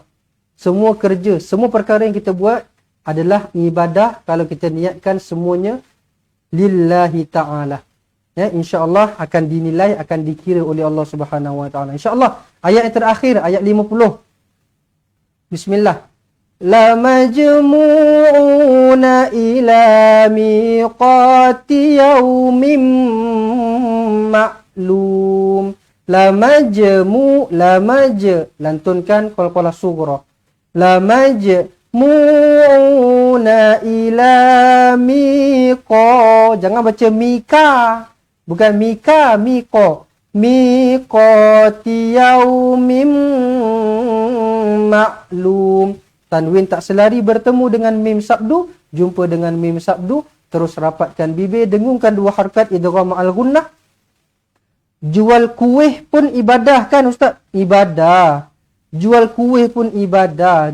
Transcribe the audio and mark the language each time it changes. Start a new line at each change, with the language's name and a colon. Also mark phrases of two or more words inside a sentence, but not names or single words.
Malay: Semua kerja, semua perkara yang kita buat adalah ibadah kalau kita niatkan semuanya
Arabic: لله تعالى.
Malay: Ya, insya-Allah akan dinilai, akan dikira oleh Allah
Arabic: سبحانه وتعالى. إن شاء الله.
Malay: Ayat yang terakhir, ayat 50. Bismillah.
Arabic: لمجموعون إلى ميقات يوم معلوم.
Malay: La lantunkan
Arabic: قلقلة صغرى. لمجموعون إلى ميقا.
Malay: Jangan baca mika. Bukan mika, miqa.
Arabic: ميقات يوم معلوم.
Malay: Tanwin tak selari bertemu dengan mim sabdu, jumpa dengan mim sabdu, terus rapatkan bibir, dengungkan dua harakat
Arabic: إدغام الغنة.
Malay: Jual kuih pun ibadah kan Ustaz? Ibadah. Jual kuih pun ibadah.